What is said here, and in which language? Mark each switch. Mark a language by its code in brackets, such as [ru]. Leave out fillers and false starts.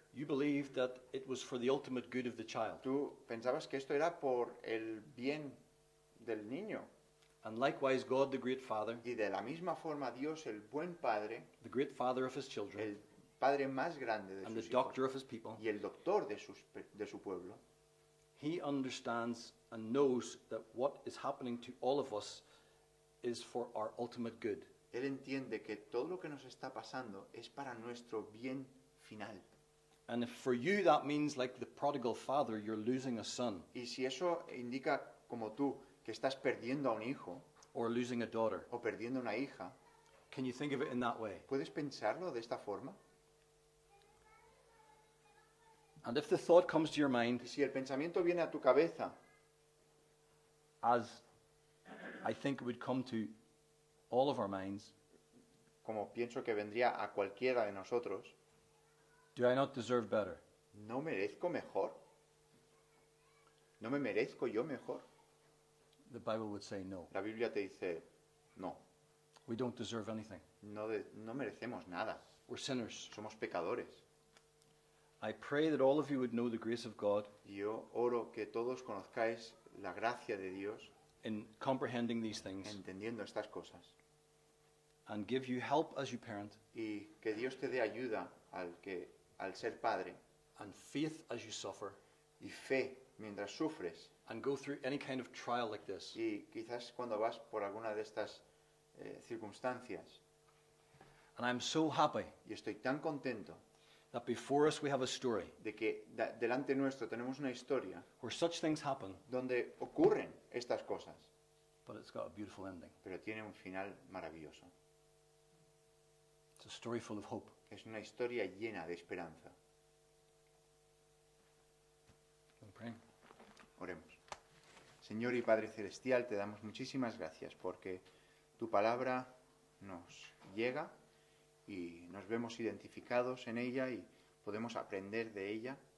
[en] you believe that it was for the ultimate good of the child. [es] tú pensabas que esto era por el bien del niño. [en] And likewise, God, the great Father, [es] Y de la misma forma Dios, el buen padre, [en] the great Father of his children, [es] el padre más grande de [en] and the [es] sus hijos [en] doctor of his people, [es] y el doctor de su pueblo, [en] he understands and knows that what is happening to all of us is for our ultimate good. [es] él entiende que todo lo que nos está pasando es para nuestro bien final. [en] And if for you that means, like the prodigal father, you're losing a son [es] Y si eso indica, como tú, que estás perdiendo a un hijo [en] or losing a daughter, [es] o perdiendo una hija, [en] can you think of it in that way? [es] ¿puedes pensarlo de esta forma? [en] And if the thought comes to your mind, [es] Y si el pensamiento viene a tu cabeza, [en] as I think it would come to all of our minds, [es] como pienso que vendría a cualquiera de nosotros, [en] do I not deserve better? [es] ¿no merezco mejor? ¿No me merezco yo mejor? [en] The Bible would say no. [es] La Biblia te dice, no, [en] We don't deserve anything. [es] no merecemos nada, [en] We're sinners. [es] somos pecadores. [en] I pray that all of you would know the grace of God [es] Y yo oro que todos conozcáis la gracia de Dios [en] in comprehending these things [es] entendiendo estas cosas [en] and give you help as you parent [es] y que Dios te dé ayuda al ser padre [en] and faith as you suffer [es] y fe mientras sufres [en] and go through any kind of trial like this. [es] y quizás cuando vas por alguna de estas circunstancias. [en] And I'm so happy [es] Y estoy tan contento [en] that before us we have a story [es] de que delante nuestro tenemos una historia [en] where such things happen, [es] donde ocurren estas cosas, [en] but it's got a beautiful ending. [es] pero tiene un final maravilloso. [en] It's a story full of hope. [es] Es una historia llena de esperanza. [en] Can we pray? [es] Oremos. Señor y Padre Celestial, te damos muchísimas gracias porque tu palabra nos llega y nos vemos identificados en ella y podemos aprender de ella.